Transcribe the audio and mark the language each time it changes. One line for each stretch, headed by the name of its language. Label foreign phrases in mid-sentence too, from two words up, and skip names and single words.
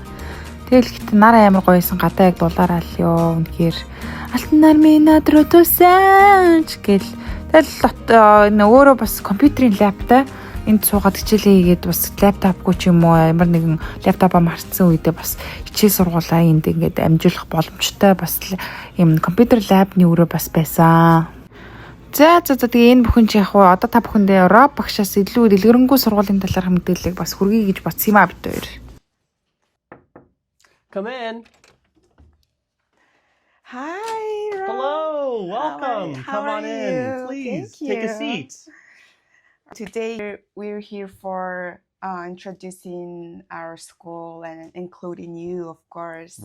Mongolian: Тэгэл ихт нараа амар гоёсэн гадаа яг дулаараа л ёо үнэхээр алтан нар минь над руу тусаач гэл тэгэл өөрөө бас компьютерийн лаптай энд суугаад хичээлээ хийгээд бас лаптопгүй ч юм уу ямар нэгэн лаптопоо мартсан үедээ бас хичээл сургуулаа энд ингээд амжуулах боломжтой бас юм компьютер лабны өрөө бас байсан. За тэгээ энэ бүхэн чи яг одоо та бүхэндээ Роб багшаас илүү дэлгэрэнгүй сургуулийн талаар мэдээлэл бас хүргэе гэж бодсон юм аа бид хоёр.
English: Come in. Hi, Rob. Hello, welcome. How Come are on you? in, please. Thank Take a you. seat. Today we're here for introducing our school and including you, of course.